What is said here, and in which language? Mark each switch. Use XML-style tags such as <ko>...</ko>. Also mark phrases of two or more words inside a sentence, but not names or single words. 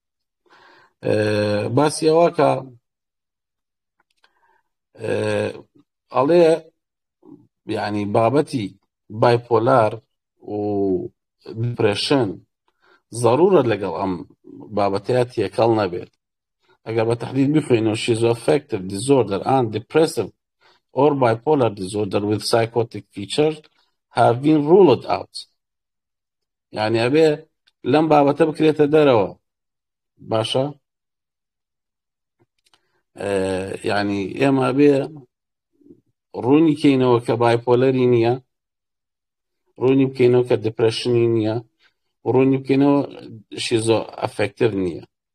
<ckb>باسی ئەوە کە ئەڵێ یعنی بابەتی بایپۆلار و دیپرێشن ضرورە لەگەڵ ئەم بابەتەیە تێکەڵ نەبێت. ئەگەر بە تەحدید بخوێنەوە</ckb> <en>schizoaffective disorder and depressive or bipolar disorder with psychotic features have been ruled out،</en> <ckb>یعنی ئەبێ لەم بابەتە بکرێتە دەرەوە. باشە، یعنی ئێمە ئەبێ ڕوونی کەینەوە کە بایپۆلەری نییە، ڕوونی بکەینەوە کە دیپرێشنی نییە، ڕوونی بکەینەوە schizoaffective نییە.</ckb>